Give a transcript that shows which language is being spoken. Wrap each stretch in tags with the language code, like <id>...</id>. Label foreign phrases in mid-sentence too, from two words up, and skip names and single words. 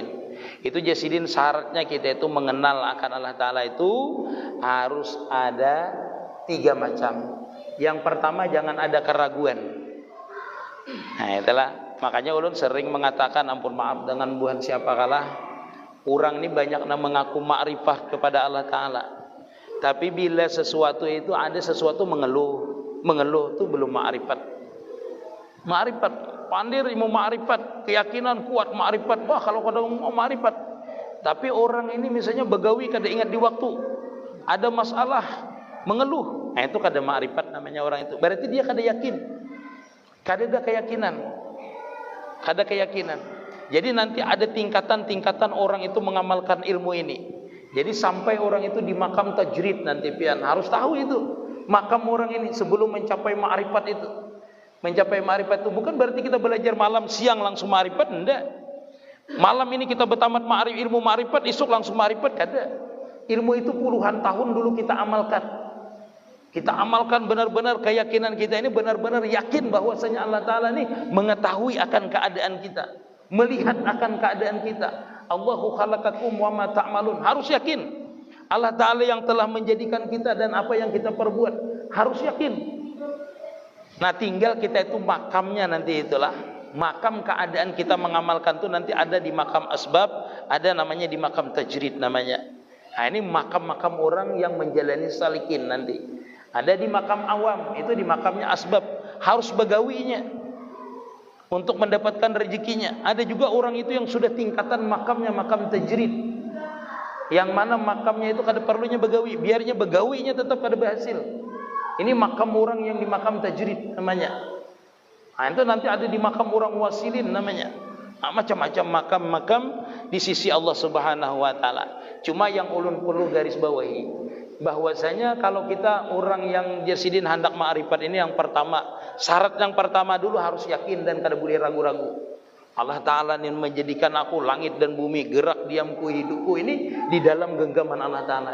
<id>Itu jasidin syaratnya kita itu mengenal akan Allah Ta'ala itu harus ada 3 macam. Yang pertama, jangan ada keraguan. Nah itulah, makanya ulun sering mengatakan, ampun maaf dengan buhan siapa kalah, orang ini banyak mengaku ma'rifah kepada Allah Ta'ala, tapi bila sesuatu itu ada sesuatu mengeluh itu belum ma'rifat. Ma'rifat, pandir ilmu ma'rifat, keyakinan kuat ma'rifat, wah kalau kada mau ma'rifat. Tapi orang ini misalnya begawi kada ingat di waktu, ada masalah mengeluh, nah itu kada ma'rifat namanya orang itu. Berarti dia kada yakin, kada ada keyakinan. Jadi nanti ada tingkatan-tingkatan orang itu mengamalkan ilmu ini. Jadi sampai orang itu di makam tajrid nanti pian, harus tahu itu makam orang ini sebelum mencapai ma'rifat itu. Mencapai ma'rifat itu bukan berarti kita belajar malam siang langsung ma'rifat, enggak. Malam ini kita bertamat ilmu ma'rifat, esok langsung ma'rifat, kada. Ilmu itu puluhan tahun dulu kita amalkan. Kita amalkan benar-benar, keyakinan kita ini benar-benar yakin bahwasanya Allah Ta'ala ini mengetahui akan keadaan kita, melihat akan keadaan kita.</id> <ar>الله خلقكم وما تعملون,</ar> <id>harus yakin. Allah Ta'ala yang telah menjadikan kita dan apa yang kita perbuat, harus yakin. Nah tinggal kita itu makamnya nanti itulah, makam keadaan kita mengamalkan itu nanti ada di makam asbab, ada namanya di makam tajrid namanya. Nah ini makam-makam orang yang menjalani salikin nanti. Ada di makam awam, itu di makamnya asbab, harus begawinya untuk mendapatkan rezekinya. Ada juga orang itu yang sudah tingkatan makamnya makam tajrid, yang mana makamnya itu kada perlunya begawi, biarnya begawinya tetap kada berhasil. Ini makam orang yang di makam tajrid namanya. Nah, itu nanti ada di makam orang wasilin namanya. Nah, macam-macam makam-makam di sisi Allah</id> <ar>سبحانه وتعالى.</ar> <id>Cuma yang ulun perlu garis bawahi, bahwasanya kalau kita orang yang jasidin hendak ma'rifat ini, yang pertama, syarat yang pertama dulu harus yakin dan kada boleh ragu-ragu. Allah Ta'ala ini menjadikan aku langit dan bumi, gerak diamku hidupku ini di dalam genggaman Allah Ta'ala.</id>